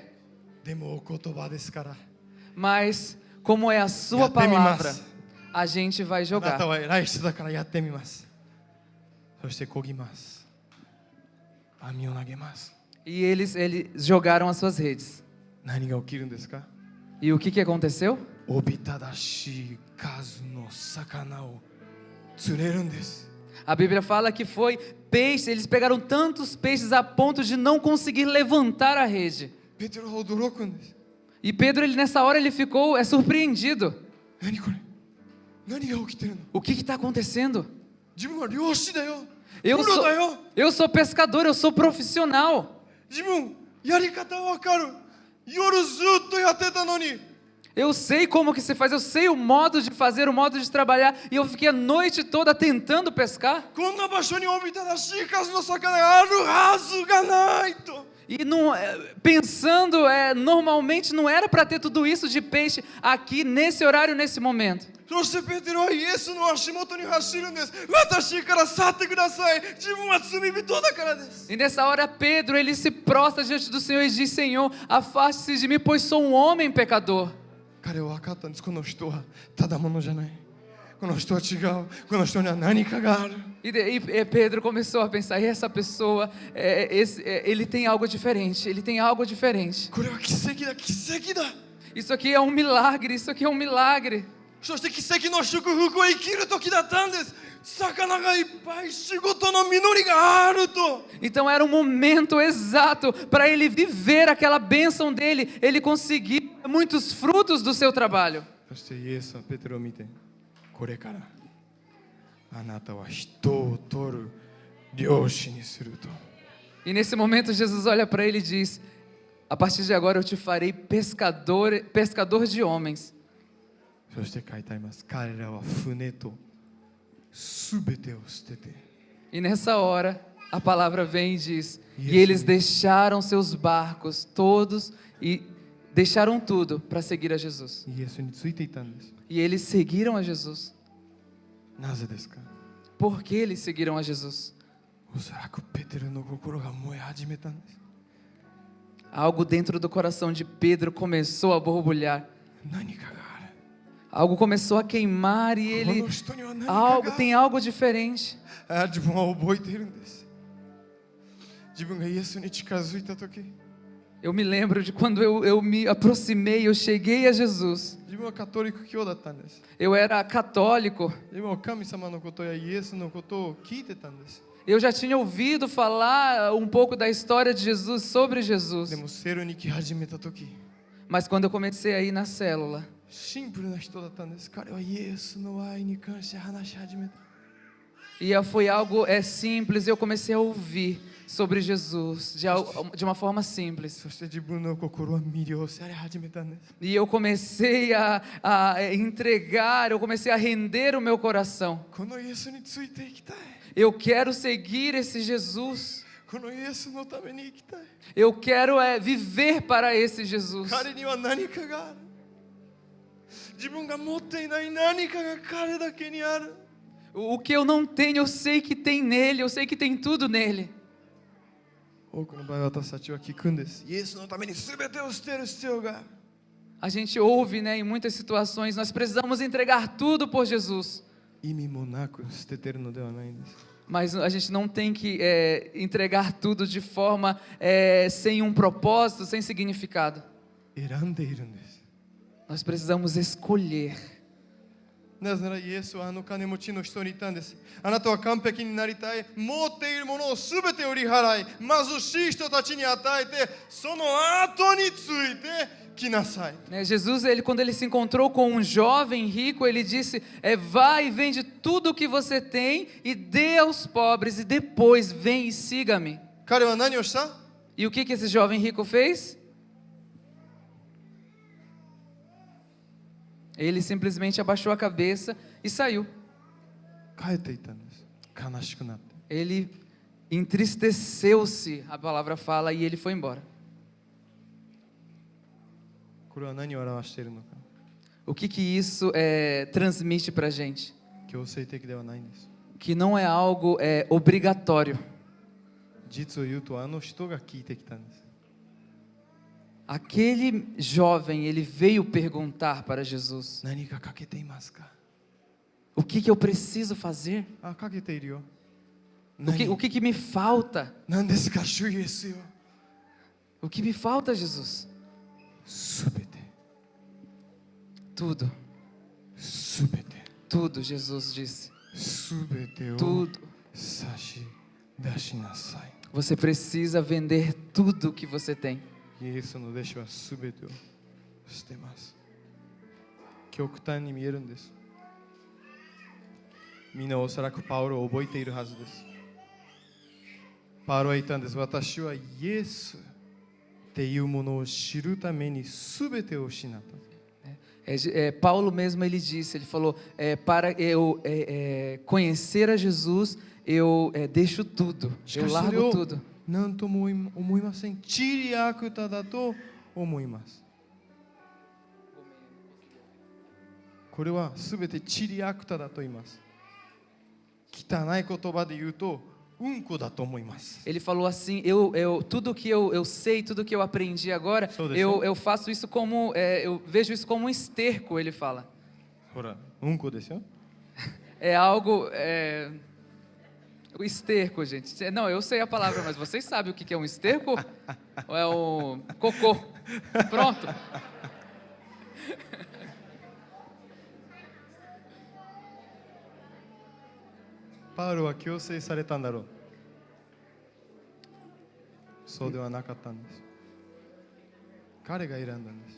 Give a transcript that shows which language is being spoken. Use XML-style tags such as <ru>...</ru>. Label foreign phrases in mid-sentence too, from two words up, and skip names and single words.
<ja>でもお言葉ですから。</ja> <pt>Mas, como é a sua palavra, a gente vai</pt> <ja>あなた</ja> <pt>jogar.</pt> <ja>は偉い人だからやってみます。そして漕ぎます。網を投げます。</ja> <pt>E eles jogaram as suas redes.</pt> <ja>何が起きるんですか？</ja> <pt>E o que aconteceu?</pt> <ja>おびただしい数の魚を釣れるんです。</ja> <pt>A Bíblia fala que foi peixe, eles pegaram tantos peixes a ponto de não conseguir levantar a rede.</pt> <ja>ペテロは驚くんです。</ja> <pt>E Pedro, nessa hora, ele ficou surpreendido.</pt> <ja>何これ？何が起きてるの？</ja> <pt>O que está acontecendo?</pt> <ja>自分は漁師だよ。</ja> <pt>Eu</pt> <ja>プロ</ja> <pt>sou,</pt> <ja>だよ。</ja> <pt>eu sou pescador, eu sou profissional.</pt> <ja>自分やり方わかる。夜ずっとやってたのに。</ja> <pt>Eu sei como que se faz, eu sei o modo de fazer, o modo de trabalhar. E eu fiquei a noite toda tentando pescar.</pt> <ja>こんな場所におびただしい数の魚があるはずがないと。</ja> <pt>E não, pensando, normalmente não era para ter tudo isso de peixe aqui, nesse horário, nesse momento.</pt> <ja>そしてペテロはイエスの足元に走るんです。私から去ってください。自分は罪人だからです。</ja> <pt>E nessa hora Pedro, ele se prostra diante do Senhor e diz: Senhor, afaste-se de mim, pois sou um homem pecador.</pt> <ja>彼は分かったんです。この人はただものじゃない。この人は違う。この人には何かがある。</ja> <pt>E Pedro começou a pensar: essa pessoa, ele tem algo diferente, ele tem algo diferente.</pt> <ja>これは奇跡だ、奇跡だ。</ja> <pt>Isso aqui é um milagre, isso aqui é um milagre.</pt> <ja>そして奇跡の祝福を生きる時だったんです。魚がいっぱい、仕事の実りがあると。</ja> <pt>Então era um momento exato para ele viver aquela bênção dele, ele conseguir muitos frutos do seu trabalho.</pt> <ja>そしてイエスはペテロを見て、これからあなたは人を取る漁師にすると。</ja> <pt>E nesse momento Jesus olha para ele e diz: a partir de agora eu te farei pescador de homens.</pt> <ja>そして書いてあります。彼らは船とすべてを捨てて。</ja> <pt>E nessa hora a palavra vem e diz: e eles deixaram seus barcos todos e deixaram tudo para seguir a Jesus.</pt> <ja>イエスについていたんです。</ja> <pt>E eles seguiram a Jesus.</pt> <ja>なぜですか？</ja> <pt>Por que eles seguiram a Jesus?</pt> <ja>おそらくペテロの心が燃え始めたんです。</ja> <pt>Algo dentro do coração de Pedro começou a borbulhar.</pt> <ja>何かがある。</ja> <pt>Algo começou a queimar e</pt> <ja>こ</ja> <pt>ele</pt> <ja>の人には何かがある。</ja> <pt>tem algo diferente.</pt> <ja>自分は覚えているんです。自分がイエスに近づいた時、</ja> <pt>Eu me lembro de quando eu me aproximei, eu cheguei a Jesus.</pt> <ja>自分はカトリック教だったんです。</ja> <pt>Eu era católico.</pt> <ja>自分は神様のことやイエスのことを聞いてたんです。</ja> <pt>Eu já tinha ouvido falar um pouco da história de Jesus, sobre Jesus.</pt> <ja>でもセルに来始めた時、</ja> <pt>Mas quando eu comecei a ir na célula,</pt> <ja>シンプルな人だったんです。彼はイエスの愛に関して話し始めた。</ja> <pt>e foi algo simples, eu comecei a ouvir sobre Jesus de uma forma simples.</pt> <ja>そして自分の心は魅了され始めたんです。</ja> <pt>E eu comecei a entregar, eu comecei a render o meu coração.</pt> <ja>このイエスについていきたい。</ja> <pt>Eu quero seguir esse Jesus.</pt> <ja>このイエスのために生きたい。</ja> <pt>Eu quero viver para esse Jesus.</pt> <ja>彼には何かがある。自分が持っていない何かが彼だけにある。</ja> <pt>O que eu não tenho, eu sei que tem nele, eu sei que tem tudo nele.</pt> <ja>多くの場合私たちは聞くんです。イエスのために全てを捨てる必要がある。</ja> <pt>A gente ouve, né, em muitas situações, nós precisamos entregar tudo por Jesus.</pt> <ja>意味もなく捨ててるのではないんです。</ja> <pt>Mas a gente não tem que entregar tudo de forma sem um propósito, sem significado.</pt> <ja>選んでいるんです。</ja> <pt>Nós precisamos escolher.</pt> <ja>なぜならイエスはあの金持ちの人に言ったんです。あなたは完璧になりたい。持っているものをすべて売り払い、貧しい人たちに与えて、その後について来なさい。</ja> <pt>Jesus, quando ele se encontrou com um jovem rico, ele disse: vai e vende tudo o que você tem e dê aos pobres, e depois vem e siga-me.</pt> <ja>彼は何をした？</ja> <pt>E o que esse jovem rico fez? Ele simplesmente abaixou a cabeça e saiu.</pt> <ja>帰っていったんです。悲しくなって。</ja> <pt>Ele entristeceu-se, a palavra fala, e ele foi embora.</pt> <ja>これは何を表しているのか。</ja> <pt>O que isso transmite para a gente?</pt> <ja>強制的ではないんです。</ja> <pt>Que não é algo obrigatório.</pt> <ja>実を言うとあの人が聞いてきたんです。</ja> <pt>Aquele jovem, ele veio perguntar para Jesus:</pt> <ja>何が欠けていますか。</ja> <pt>o que eu preciso fazer?</pt> <ja>あ、欠けているよ。</ja> <pt>O que me falta?</pt> <ja>何ですか、主イエスよ。</ja> <pt>O que me falta, Jesus?</pt> <ja>すべて。</ja> <pt>Tudo,</pt> <ja>すべて。</ja> <pt>tudo, Jesus disse.</pt> <ja>すべてを</ja> <pt>Tudo.</pt> <ja>差し出しなさい。</ja> <pt>Você precisa vender tudo que você tem.</pt> <ja>イエスの弟子はすべてを捨てます。極端に見えるんです。みんなおそらくパウロを覚えているはずです。パウロは言ったんです。私はイエスっていうものを知るためにすべてを失った。</ja> <pt>Paulo mesmo ele disse, ele falou, para eu conhecer a Jesus, eu deixo tudo, eu largo tudo.</pt> <ja>何とも思いません。チリアクタだと思います。これはすべてチリアクタだと言います。汚い言葉で言うとうんこだと思います。</ja> <pt>Ele falou assim, tudo que eu sei, tudo que eu aprendi agora, eu faço isso como, eu vejo isso como um esterco, ele fala. ほら、うんこですよ。 É algo, o esterco, gente. Não, eu sei a palavra, mas vocês sabem o que é um esterco? Ou é o cocô? Pronto.</pt> <ja>パウロは強制されたんだろう。そうではなかったんです。彼が選んだんです。</ja>